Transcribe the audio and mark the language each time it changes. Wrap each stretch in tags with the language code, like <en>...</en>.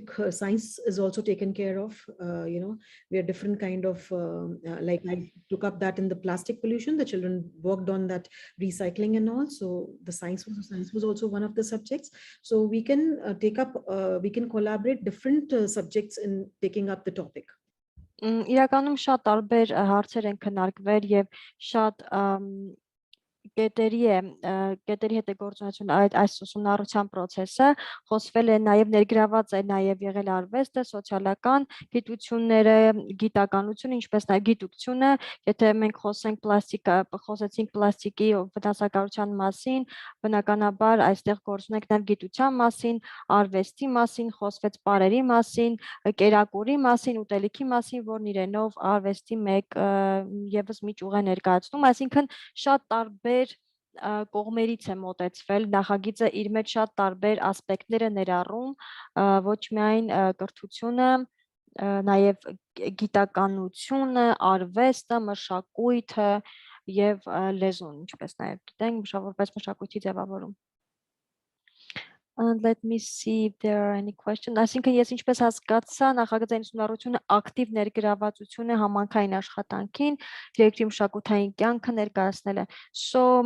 <en>Science is also taken care of. We are different kind of, like I took up that in the plastic pollution, the children worked on that recycling and all. So the science was also one of the subjects. So we can we can collaborate different subjects in taking up the topic.</en> <hy>Իրականում շատ տարբեր հարցեր են քննարկվել եւ շատ կետերի հետ է գործունեություն այս ուսումնառության process-ը, խոսվել է նաև ներգրաված է նաև եղել արվեստը, սոցիալական գիտությունները, գիտականությունը, ինչպես նաև գիտությունը, եթե մենք խոսեցինք պլաստիկի վնասակարության մասին, բնականաբար այստեղ գործունենք նաև գիտության մասին, արվեստի մասին, խոսվեց պարերի մասին, կերակուրի մասին, ուտելիքի մասին, որն իրենով արվեստի մեկ եւս մի ճյուղ է ներկայացնում, այսինքն շատ տարբեր կողմերից է մոտեցվել, նախագիծը իր մեջ շատ տարբեր ասպեկտներ է ներառում, ոչ միայն կրթությունը, նաև գիտականությունը, արվեստը, մշակույթը եւ լեզուն, ինչպես նաև գիտենք, որպես մշակույթի ձևավորում։</hy> <en>And let me see if there are any questions.</en> <hy>Այսինքն ես ինչպես հասկացա, նախագծային ուսումնառությունը ակտիվ ներգրավվածություն է համանքային աշխատանքին, երկրի մշակութային կյանքը ներկայացնել է։ So</hy>